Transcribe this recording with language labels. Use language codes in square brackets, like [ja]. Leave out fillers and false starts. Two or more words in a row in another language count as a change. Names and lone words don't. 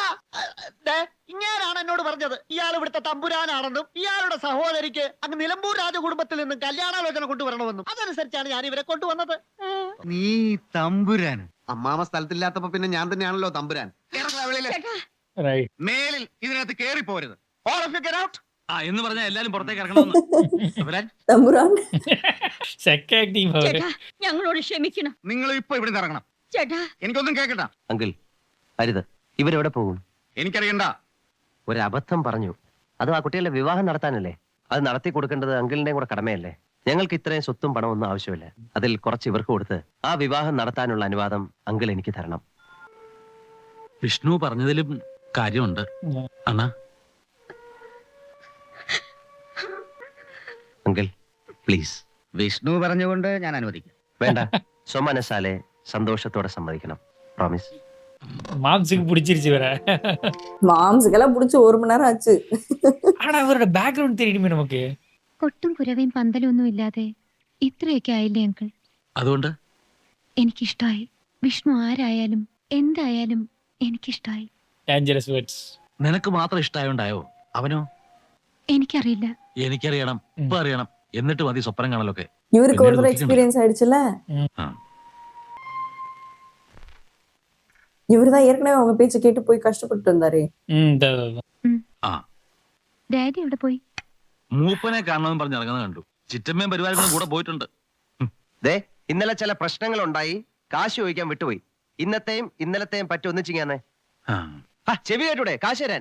[ml] ഇങ്ങനാണ് എന്നോട് പറഞ്ഞത് ഇയാൾ ഇവിടുത്തെ തമ്പുരാനാണെന്നും ഇയാളുടെ സഹോദരിക്ക് അങ്ങ് നിലമ്പൂർ രാജകുടുംബത്തിൽ നിന്നും കല്യാണാലോചന കൊണ്ടുവരണമെന്നും. അതനുസരിച്ചാണ് ഞാൻ ഇവരെ കൊണ്ടുവന്നത്. നീ തമ്പുരാൻ? അമ്മാമ സ്ഥലത്തില്ലാത്തപ്പോ പിന്നെ ഞാൻ തന്നെയാണല്ലോ തമ്പുരാൻ. ரைட். മേലിൽ ഇതിനകത്ത് കേറി പോരുത്. [en] All of you get out. [ml] ആ എന്ന് പറഞ്ഞാൽ എല്ലാരും പുറത്തേക്ക് ഇറങ്ങണമെന്ന്. തമ്പുരാൻ, தம்புரான். [en] check acting [ta] அவரு. [ml] ചേട്ടാ ഞങ്ങളോട് ക്ഷമിക്കണം. നിങ്ങൾ ഇപ്പൊ ഇവിടെ ഇറങ്ങണം. ചേട്ടാ എനിക്കൊന്നും കേക്കണ്ട. അങ്കിൾ അരുത്. ഇവരെവിടെ പോകും? എനിക്കറിയണ്ട. ഒരു അബദ്ധം പറഞ്ഞു. അതും ആ കുട്ടികളുടെ വിവാഹം നടത്താനല്ലേ. അത് നടത്തി കൊടുക്കേണ്ടത് അങ്കിളിന്റെയും കൂടെ കടമയല്ലേ. ഞങ്ങൾക്ക് ഇത്രയും സ്വത്തും പണവും ഒന്നും ആവശ്യമില്ല. അതിൽ കുറച്ച് ഇവർക്ക് കൊടുത്ത് ആ വിവാഹം നടത്താനുള്ള അനുവാദം അങ്കിൾ എനിക്ക് തരണം. വിഷ്ണു പറഞ്ഞതിലും കാര്യമുണ്ട് അണ്ണാ. അങ്കിൾ പ്ലീസ്. വിഷ്ണു പറഞ്ഞുകൊണ്ട് ഞാൻ അനുവദിക്കും. വേണ്ട, സ്വമനസാലെ സന്തോഷത്തോടെ സമ്മതിക്കണം. പ്രോമിസ്. [ta] மாம்ஸுக்கு பிடிச்சிருச்சு வேற. மாம்ஸுக்கெல்லாம் பிடிச்சி 1 மணி நேரம் ஆச்சு. ஆனா அவரோட பேக்ரவுண்ட் தெரியுமே நமக்கு. [ml] കൊട്ടും കുരവയും പന്തലും ഒന്നും ഇല്ലാതെ ഇത്രയൊക്കെ ആയില്ലേ അങ്കിൾ? അതുകൊണ്ട് എനിക്കിഷ്ടായി. വിഷ്ണു ആരായാലും എന്തായാലും എനിക്കിഷ്ടായി. [en] dangerous words. [ml] നിനക്ക് മാത്രം ഇഷ്ടമായോണ്ടായോ? അവനോ? എനിക്കറിയില്ല. എനിക്കറിയണം, ഇപ്പൊ അറിയണം. എന്നിട്ട് മതി സ്വപ്നം കാണലൊക്കെ. [ta] இவருக்கு ஒரு தடவை எக்ஸ்பீரியன்ஸ் ஆயிடுச்சுல. இவர்தான் ஏற்கனவே அவங்க பேச்ச கேட்டு போய் கஷ்டப்பட்டு இருந்தாரே. [ml] ഡാഡി എവിടെ പോയി? മൂപ്പനെ കാണണമെന്ന് പറഞ്ഞ് ഇറങ്ങുന്നത് കണ്ടു. ചിറ്റമ്മയും പരിപാടികളും കൂടെ പോയിട്ടുണ്ട്. ദേ ഇന്നലെ ചില പ്രശ്നങ്ങൾ ഉണ്ടായി. കാശ് ചോദിക്കാൻ വിട്ടുപോയി. ഇന്നലത്തെയും പറ്റി ഒന്നിച്ചിങ്ങാന്നേ. ചെവി കേട്ടൂടെ? കാശ് തരാൻ